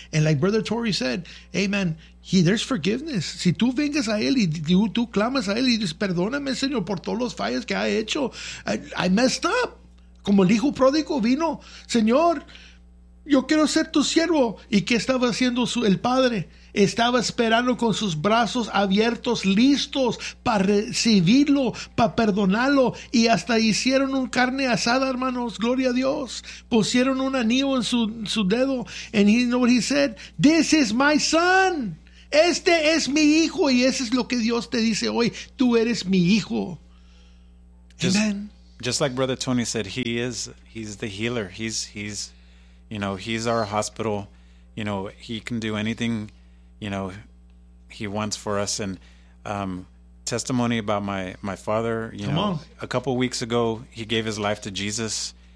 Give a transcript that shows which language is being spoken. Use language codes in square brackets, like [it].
[en] And like Brother Tori said, hey man, there's forgiveness. [es] Si tú vengas a él y tú clamas a él y dices, perdóname, Señor, por todos los fallos que ha hecho. [en] I messed up. [es] Como el hijo pródigo vino, Señor, yo quiero ser tu siervo. ¿Y qué estaba haciendo el padre? Estaba esperando con sus brazos abiertos, listos para recibirlo, para perdonarlo. Y hasta hicieron un carne asada, hermanos. Gloria a Dios. Pusieron un anillo en su dedo. [en] And you know what he said? This is my son. [es] Este es mi hijo. Y eso es lo que Dios te dice hoy. Tú eres mi hijo. [en] Just, Amen. just like Brother Tony said, he's the healer. He's you know, he's our hospital. You know, he can do anything, you know, he wants for us. And testimony about my father, you Come know, on. A couple of weeks ago, he gave his life to Jesus.